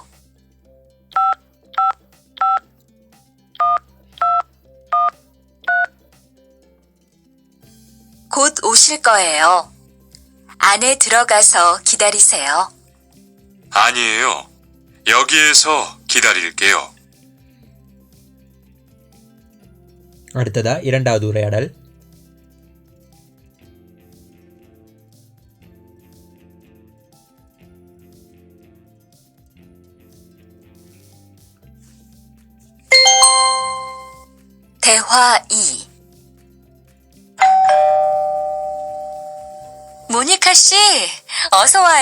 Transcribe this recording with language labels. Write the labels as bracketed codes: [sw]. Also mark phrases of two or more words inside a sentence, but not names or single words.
[ko] 곧 오실 거예요. 안에 들어가서 기다리세요. 아니에요. 여기에서 기다릴게요. [ta] அடுத்ததா இரண்டாவது உரையாடல். [ko] 대화 2. 모니카 씨, 어서 와요.